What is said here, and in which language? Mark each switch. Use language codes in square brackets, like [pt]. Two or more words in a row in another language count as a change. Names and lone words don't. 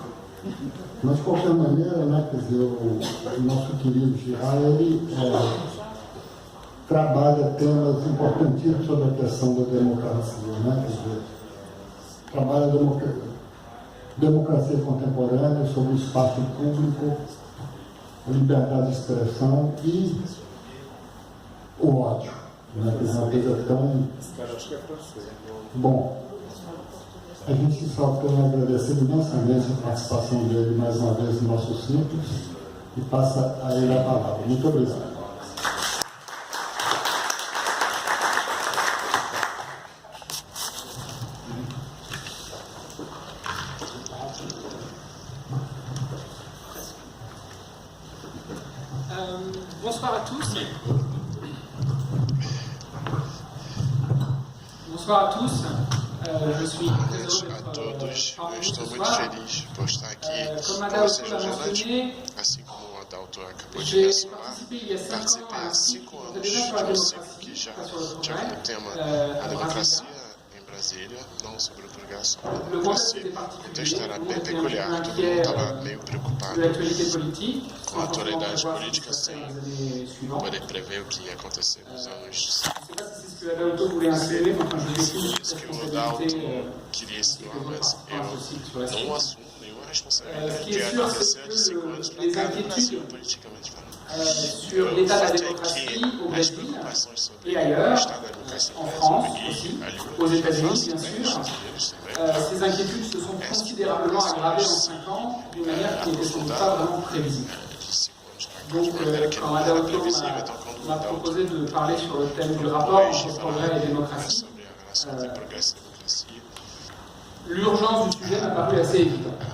[pt] Mas, de qualquer maneira, né, quer dizer, o nosso querido Girard, ele trabalha temas importantíssimos sobre a questão da democracia, né, quer dizer, trabalha a democracia contemporânea, sobre o espaço público, a liberdade de expressão e o ódio, né? Que é uma coisa tão... Bom, a gente só tem a agradecer imensamente a participação dele mais uma vez no nosso ciclo e passa a ele a palavra. Muito obrigado. [fr] Bonsoir à tous. Bonsoir à tous. Je suis très heureux d'être parmi vous ce soir. Comme Adalto l'a mentionné, j'ai participé il y a 5 ans à un cycle qui était déjà sur la démocratie, pas sur le progrès, [pt] não sobre o progresso, sobre a [fr] le [pt] democracia. [fr] contexte [pt] O texto era bem [fr] était [pt] peculiar, todo mundo estava meio preocupado com a atualidade política sem poder prever o que ia acontecer nos anos. Isso que o Adalto queria ensinar, mas eu não assumo nenhuma responsabilidade de acontecer de 5 anos para cá no Brasil, politicamente falando. [fr] Sur l'état de la démocratie au Brésil et ailleurs, en France aussi, aux États-Unis bien sûr. Ces inquiétudes se sont considérablement aggravées en 5 ans d'une manière qui n'était sans doute pas vraiment prévisible. Donc, quand Adalto m'a proposé de parler sur le thème du rapport entre progrès et démocratie, l'urgence du sujet m'a paru assez évidente.